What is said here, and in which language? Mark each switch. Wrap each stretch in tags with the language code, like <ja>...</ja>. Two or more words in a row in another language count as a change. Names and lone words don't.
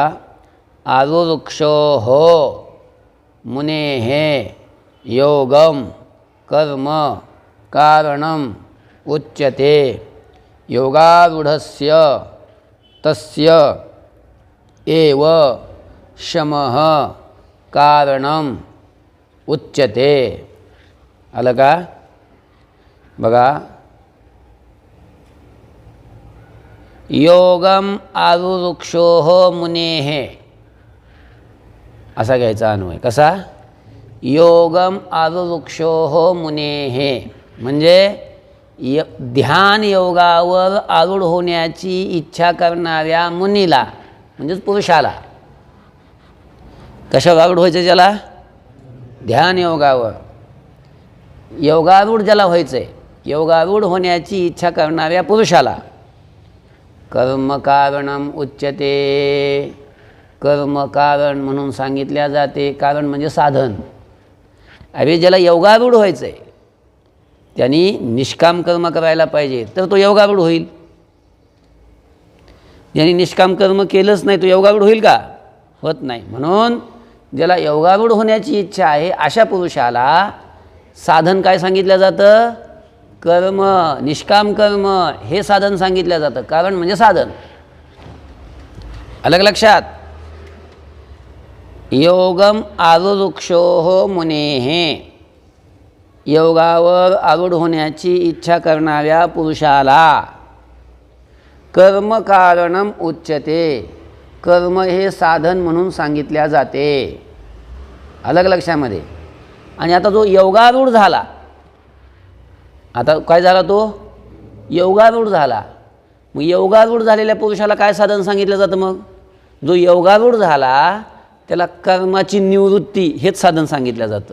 <sa>आरुरुक्षोः मुनेः योगम कर्म कारणम उच्यते योगारूढस्य तस्य एव शमः कारणम उच्यते.</sa> <mr>आलं का? बघा,</mr> <sa>योगम आरुरुक्षोः मुनेः</sa> <mr>असा घ्यायचा अन्वय. कसा?</mr> <sa>योगम आरुरुक्षोः मुनेः</sa> <mr>म्हणजे ध्यान योगावर आरूढ होण्याची इच्छा करणाऱ्या मुनीला म्हणजेच पुरुषाला. कशावर आरूढ व्हायचं? ज्याला ध्यान योगावर योगारूढ ज्याला व्हायचं आहे, योगारूढ होण्याची इच्छा करणाऱ्या पुरुषाला</mr> <sa>कर्मकारणम उच्यते,</sa> <mr>कर्मकारण म्हणून सांगितल्या जाते. कारण म्हणजे साधन. अरे ज्याला योगारूढ व्हायचं आहे त्यांनी निष्काम कर्म करायला पाहिजे, तर तो योगारूढ होईल. ज्यांनी निष्काम कर्म केलंच नाही तो योगारूढ होईल का? होत नाही. म्हणून ज्याला योगारूढ होण्याची इच्छा आहे अशा पुरुषाला साधन काय सांगितलं जातं? कर्म, निष्काम कर्म हे साधन सांगितलं जातं. कारण म्हणजे साधन. अलग लक्षात.</mr> <sa>योगम आरुरुक्षोः मुनेः</sa> <mr>योगावर आरूढ होण्याची इच्छा करणाऱ्या पुरुषाला</mr> <sa>कर्म कारणम उच्यते,</sa> <mr>कर्म हे साधन म्हणून सांगितल्या जाते. अलग लक्षामध्ये. आणि आता जो योगारूढ झाला, आता काय झाला? तो योगारूढ झाला. मग योगारूढ झालेल्या पुरुषाला काय साधन सांगितलं जातं? मग जो योगारूढ झाला त्याला कर्माची निवृत्ती हेच साधन सांगितलं जातं.</mr>